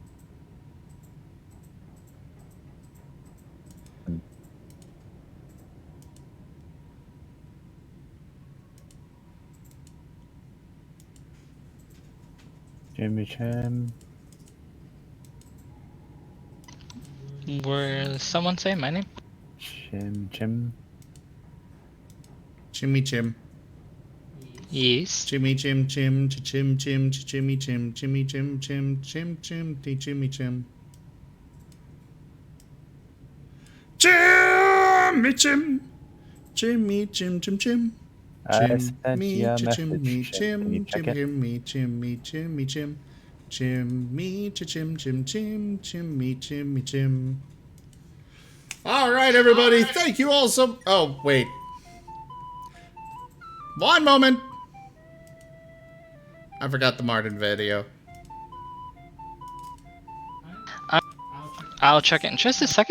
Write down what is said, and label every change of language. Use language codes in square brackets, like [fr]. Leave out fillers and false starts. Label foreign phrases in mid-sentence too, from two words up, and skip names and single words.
[en] Jimmy Chim. Were someone say my name? Chim. Chimmy Chim. Yes. Chimmy Chim Chim Chim Chim Chimmy Chim Chimmy Chim Chim Chim Chim Chimmy Chim. Chimmy Chim. Chimmy Chim Chim Chim. I Chim sent me, you a chim me, message. Can you chim, check chim, it? chim me, chim me, chim me, chim. Chim me, chim, chim, chim, chim me, chim me, chim. All right, everybody. Thank you all so. Oh, wait. One moment. I forgot the Martin video. I'll check it in just a second.